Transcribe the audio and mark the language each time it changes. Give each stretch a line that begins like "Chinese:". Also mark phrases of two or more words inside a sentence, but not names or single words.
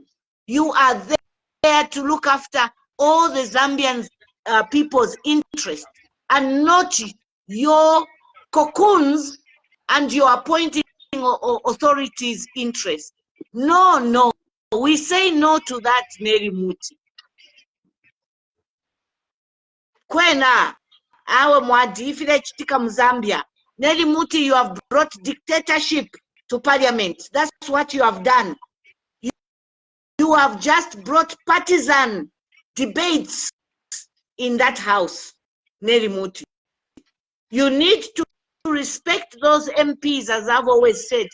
English: You are there to look after all the Zambian people's interest and not your cocoons and your appointing authorities' interest. No, no. We say no to that, Nelly Mutti.
Bemba: Kwena, awe mwadifile chitika Mzambia.
English: Nelly Mutti, you have brought dictatorship to parliament. That's what you have done. You have just brought partisan debates in that house, Nelly Mutti. You need to respect those MPs, as I've always said.